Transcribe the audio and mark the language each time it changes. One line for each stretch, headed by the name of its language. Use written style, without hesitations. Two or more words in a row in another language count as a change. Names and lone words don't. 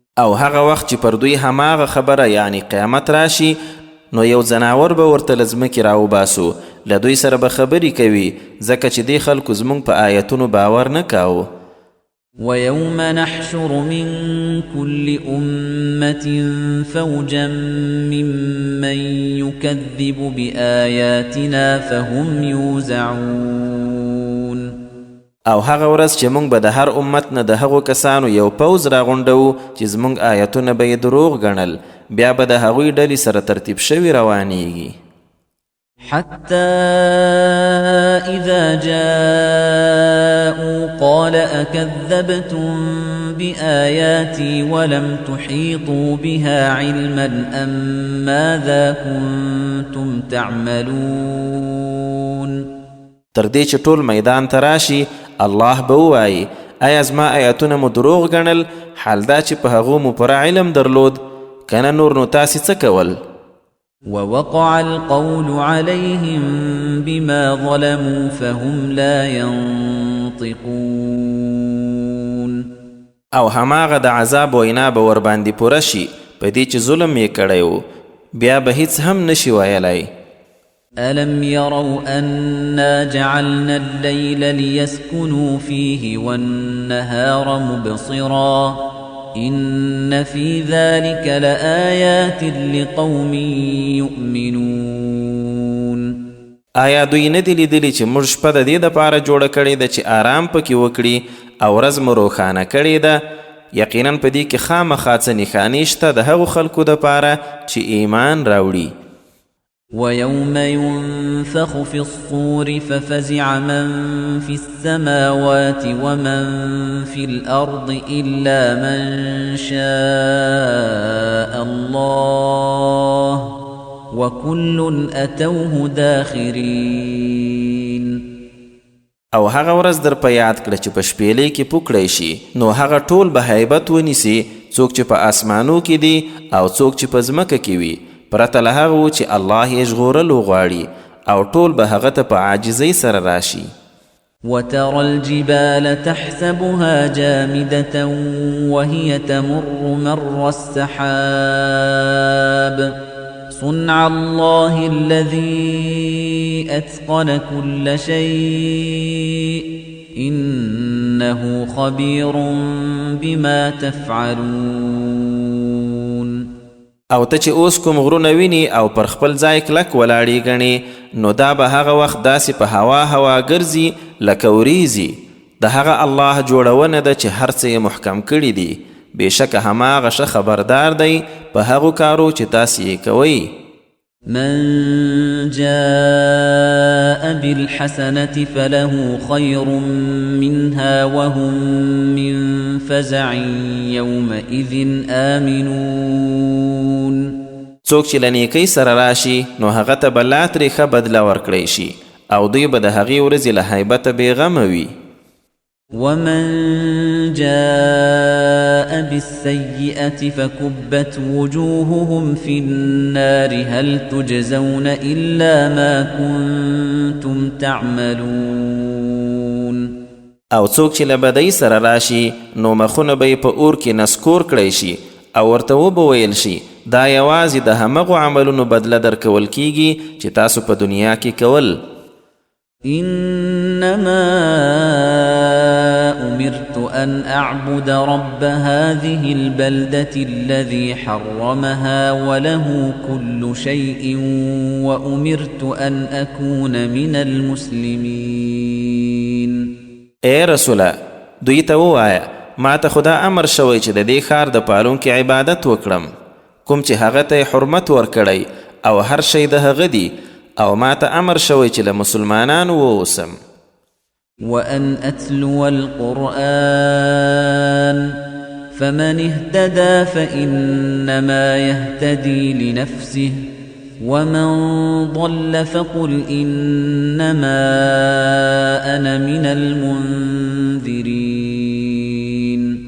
Pashto: او هغه وخت چې پر دوی هماغه خبره یعنی قیامت راشي نو یو زناور به ورته له ځمکې راوباسو له دوی سره به خبرې کوي ځکه چې دې خلکو زموږ په آیتونو باور نه کاوه.
Arabic: وَيَوْمَ نَحْشُرُ مِنْ كُلِّ أُمَّةٍ فَوْجًا مِّمَّنْ يُكَذِّبُ بِآيَاتِنَا فَهُمْ يُوزَعُونَ.
Pashto: او هغه ورځ چې موږ به د هر امت نه د هغو کسانو یو پوځ راغونډوو چې زموږ آیتونه به یې دروغ ګڼل بیا به د هغوی ډلې سره ترتیب شوي روانیږي.
Arabic: حتى إذا جاءوا قال أكذبتم بآياتي ولم تحيطوا بها علما أم ماذا كنتم تعملون.
Pashto: تر دې چې ټول میدان ته راشي الله به ووایي ایا زما آیتونه مو دروغ ګڼل حال دا چې په هغو مو پوره علم درلود کنه نور نو تاسې څه کول.
Arabic: ووقع القول عليهم بما ظلموا فهم لا ينطقون.
Pashto: او هماغه د عذاب وینا به ورباندې پوره شي په دې چې ظلم یې کړی و بیا به هیڅ هم نشي ویلی.
Arabic: ألم يروا أنا جعلنا الليل ليسكنوا فيه والنهار مبصرا إن في ذلك لآيات لقوم يؤمنون.
Pashto: آیا دوی نه دي لیدلي چې موږ شپه د دې دپاره جوړه کړې ده چې آرام پکې وکړي او ورځ مو روښانه کړې ده یقینا په دې کې خامخا څه نښانې شته د هغو خلکو دپاره چې ایمان راوړي.
Arabic: وَيَوْمَ يُنفَخُ فِي الصُّورِ فَفَزِعَ مَن فِي السَّمَاوَاتِ وَمَن فِي الْأَرْضِ إِلَّا مَن شَاءَ اللَّهُ وَكُلٌّ أَتَوْهُ دَاخِرِينَ.
Pashto: او هغه ورځ در په یاد کړه چې په شپېلۍ کې پوکړی شي نو هغه ټول به هیبت ونیسي څوک چې په اسمانو کې دي او څوک چې په ځمکه کې وي پرته له هغه چې الله یې ژغورلو غواړي او ټول به هغه ته په عاجزۍ سره راشي.
Arabic: وترى الجبال تحسبها جامدة وهي تمر مر السحاب صنع الله الذي أتقن كل شيء إنه خبير بما تفعلون.
Pashto: او ته چې اوس کوم غرونه ویني او پر خپل ځای کلک ولاړې ګڼې نو دا به هغه وخت داسې په هوا ګرځي لکه وریځي. د هغه الله جوړونه ده چې هر څه یې محکم کړي دي بېشکه هماغه ښه خبردار دی په هغو کارو چې تاسې یې کوئ.
Arabic: من جاء بالحسنة فله خير منها وهم من فزع يومئذ آمنون.
Pashto: څوک چې له نیکۍ سره راشي نو هغه ته به لا ترې ښه بدله ورکړی شي او دوی به د هغې ورځې له هیبته بېغمه وي.
Arabic: ومن جاء بالسيئة فكبت وجوههم في النار هل تجزون إلا ما كنتم تعملون.
Pashto: او څوک چې له بدۍ سره راشي نو مخونه به یې په اور کې نسکور کړی شي او ورته وبویل شي دا یوازې د همغو عملونو بدله درکول کیږي چې تاسو په دنیا کې کول.
Arabic: إنما أمرت أن أعبد رب هذه البلدة الذي حرمها وله كل شيء وأمرت أن أكون من المسلمين.
Pashto: اے رسوله دوی ته ووایه ما ته خدا امر شوی چې د دې ښار د پالونکي عبادت وکړم کوم چې هغه ته حرمت ورکړی او هر شی د هغه دی او ما ته امر شوی چې له مسلمانانو ووسم.
Arabic: وأن أتلو القرآن فمن اهتدى فإنما يهتدي لنفسه ومن ضل فقل إنما أنا من المنذرين.